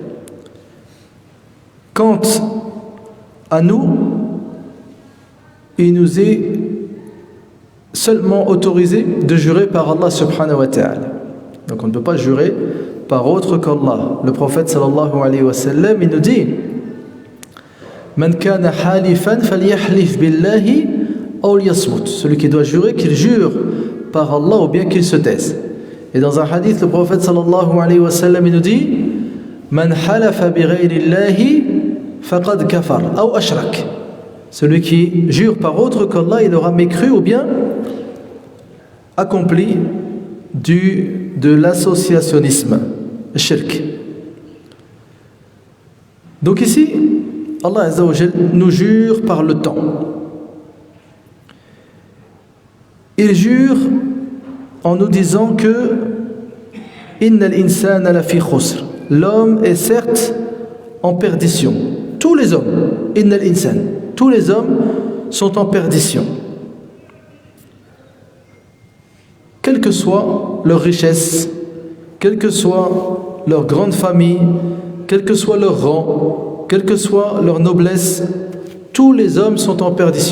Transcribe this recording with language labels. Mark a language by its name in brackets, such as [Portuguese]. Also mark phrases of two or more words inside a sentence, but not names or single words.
[French] Quant à nous, il nous est seulement autorisé de jurer par Allah [Arabic] سبحانه وتعالى. [French] Donc on ne peut pas jurer par autre qu'Allah. Le prophète [Arabic] صلى الله عليه وسلم, [French] il nous dit: [Arabic] من كان حالفا فليحلف بالله أو ليصمت. [French] Celui qui doit jurer, qu'il jure par Allah ou bien qu'il se taise. Et dans un hadith, le prophète [Arabic] صلى الله عليه وسلم, [French] il nous dit: [Arabic] من حلف بغير الله فقد كفر أو أشرك. [French] Celui qui jure par autre qu'Allah, il aura mécru ou bien accompli de l'associationnisme, shirk. Donc ici, Allah [Arabic] عز وجل [French] nous jure par le temps. Il jure en nous disant que [Arabic] إن الإنسان لفي خسر. [French] L'homme est certes en perdition. Tous les hommes, [Arabic] إن الإنسان, [French] tous les hommes sont en perdition. Quelle que soit leur richesse, quelle que soit leur grande famille, quel que soit leur rang, quelle que soit leur noblesse, tous les hommes sont en perdition.